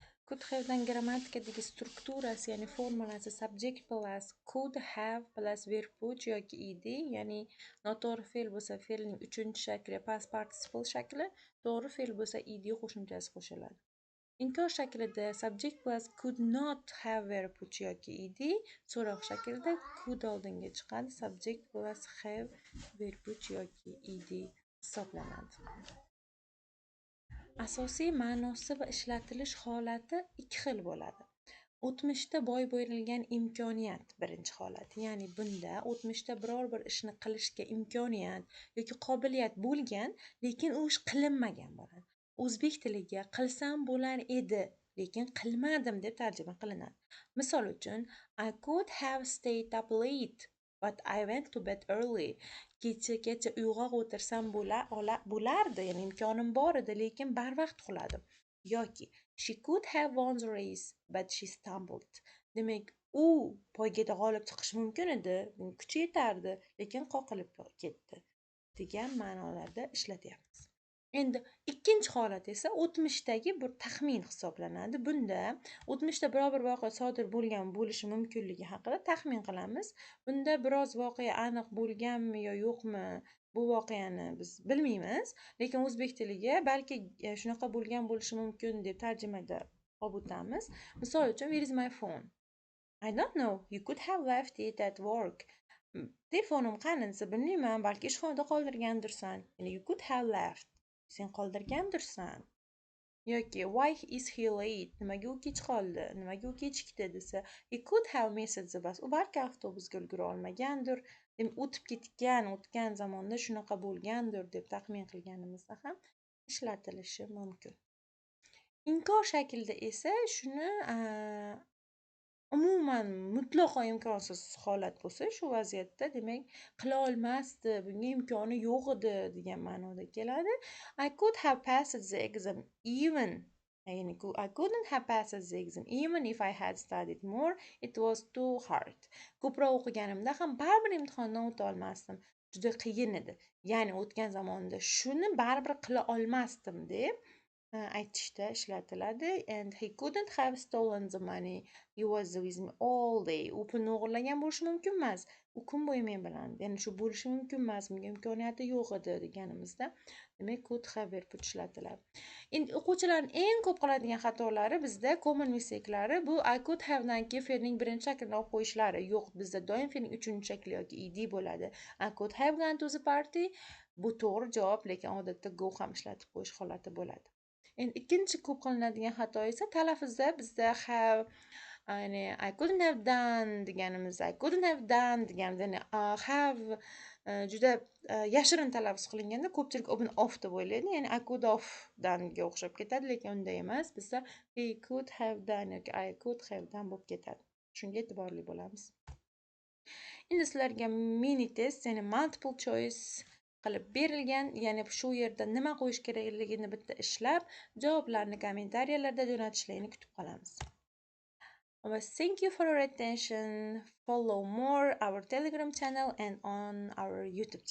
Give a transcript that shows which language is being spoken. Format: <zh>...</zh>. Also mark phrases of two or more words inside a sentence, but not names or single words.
<en>could have'dan</en> <uz>grammatikadagi strukturasi, ya'ni formulasi</uz> <en>subject plus could have plus verb</en> <uz>puch yoki ed, ya'ni noto'g'ri fe'l bo'lsa fe'lning 3-shakli</uz> <en>past participle</en> <uz>shakli, to'g'ri fe'l bo'lsa ed qo'shimchasi qo'shiladi. Inkor shaklida</uz> <en>subject plus could not have verb</en> <uz>puch yoki ed, so'roq shaklida could oldinga chiqadi,</uz> <en>subject plus have verb</en> <uz>puch yoki ed hisoblanadi. Asosiy ma'nosi va ishlatilish holati ikki xil bo'ladi. O'tmishda boy berilgan imkoniyat birinchi holat, ya'ni bunda o'tmishda biror bir ishni qilishga imkoniyat yoki qobiliyat bo'lgan, lekin u ish qilinmagan bo'ladi. O'zbek tiliga qilsam bo'lar edi, lekin qilmadim deb tarjima qilinadi. Misol uchun,</uz> <en>I could have stayed up late, but I went to bed early.</en> <uz>Kecha uyg'oq o'tirsam bo'lardi, ya'ni imkonim bor edi, lekin barvaqt uxladim. Yoki</uz> <en>she could have won the race, but she stumbled.</en> <uz>Demak, u poygada g'olib chiqishi mumkin edi, kuchi yetardi, lekin qoqilib ketdi degan ma'nolarda ishlatyapmiz. Endi ikkinchi holat esa o'tmishdagi bir taxmin hisoblanadi. Bunda o'tmishda biror bir voqea sodir bo'lgan bo'lishi mumkinligi haqida taxmin qilamiz. Bunda biroz voqea aniq bo'lganmi yo yo'qmi, bu voqeani biz bilmaymiz, lekin o'zbek tiliga balki shunaqa bo'lgan bo'lishi mumkin deb tarjimada olib o'tamiz. Misol uchun,</uz> <en>where is my phone? I don't know, you could have left it at work.</en> <uz>Telefonim qani desa bilmayman, balki ishxonada qoldirgandirsan. Ya'ni</uz> <en>you could have left,</en> <uz>sen qoldirgandirsan. Yoki</uz> <en>why is he late?</en> <uz>Nimaga u kech qoldi? Nimaga u kechikdi desa,</uz> <en>he could have missed the bus.</en> <uz>U balki avtobusga ulgura olmagandir. Demak, o'tgan zamonda shunaqa bo'lgandir deb taxmin qilganimizda ham ishlatilishi mumkin. Inkor shaklida esa shuni umuman mutlaqo imkonsiz holat bo'lsa, shu vaziyatda demak qila olmasdi, bunga imkoni yo'q edi degan ma'noda keladi.</uz> <en>I could have passed the exam even, ya'ni I couldn't have passed the exam even if I had studied more, it was too hard.</en> <uz>Ko'proq o'qiganimda ham baribir imtihondan o'ta olmasdim, juda qiyin edi. Ya'ni o'tgan zamonda shuni baribir qila olmasdim deb aytishda ishlatiladi.</uz> <en>And he couldn't have stolen the money, he was with me all day.</en> <uz>U pulni o'g'irlagan bo'lishi mumkin emas, u kun bo'yi men bilan, ya'ni shu bo'lishi mumkin emas, bunga imkoniyati yo'q edi deganimizda demak</uz> <en>could have verb</en> <uz>ishlatiladi. Endi o'quvchilarning eng ko'p qiladigan xatolari bizda</uz> <en>common mistake'lari</en> <uz>bu</uz> <en>I could have</en> <uz>dan keyin fe'lning birinchi shaklini olib qo'yishlari. Yo'q, bizda doim fe'lning uchinchi shakli yoki ed bo'ladi.</uz> <en>I could have gone to the party,</en> <uz>bu to'g'ri javob, lekin odatda go ham ishlatib qo'yish holati bo'ladi. Endi ikkinchi ko'p qilinadigan xato esa talaffuzda bizda have, ya'ni</uz> <en>I couldn't have done</en> <uz>deganimizda</uz> <en>I couldn't have done</en> <uz>deganimizda, ya'ni have juda yashirin talaffuz qilinganda ko'pchilik buni off deb o'ylaydi, ya'ni</uz> <en>I could have done'ga</en> <uz>o'xshab ketadi, lekin unday emas. Bizda</uz> <en>he could have done</en> <uz>yoki</uz> <en>I could have done</en> <uz>bo'lib ketadi. Shunga e'tiborli bo'lamiz. Endi sizlarga mini test, ya'ni</uz> <en>multiple choice</en> <uz>qilib berilgan, ya'ni shu yerda nima qo'yish kerakligini bitta ishlab, javoblarni kommentariyalarda jo'natishlarini kutib qolamiz.</uz> <en>Thank you for your attention. Follow more our Telegram channel and on our YouTube channel.</en>